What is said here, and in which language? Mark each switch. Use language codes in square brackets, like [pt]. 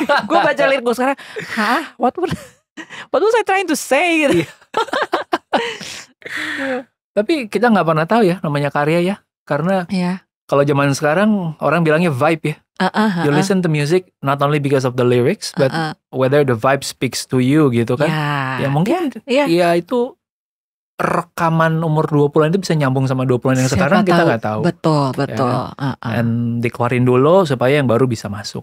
[id] Gue baca lirik gue sekarang, [en] what was I trying to say [id] gitu. Tapi kita nggak pernah tahu ya namanya karya ya. Karena kalau zaman sekarang orang bilangnya vibe ya. [en] You listen to music not only because of the lyrics, but whether the vibe speaks to you [id] gitu kan. Ya mungkin ya itu rekaman umur 20-an itu bisa nyambung sama 20-an yang sekarang kita nggak tahu. Betul. Ya. And dikeluarin dulu supaya yang baru bisa masuk.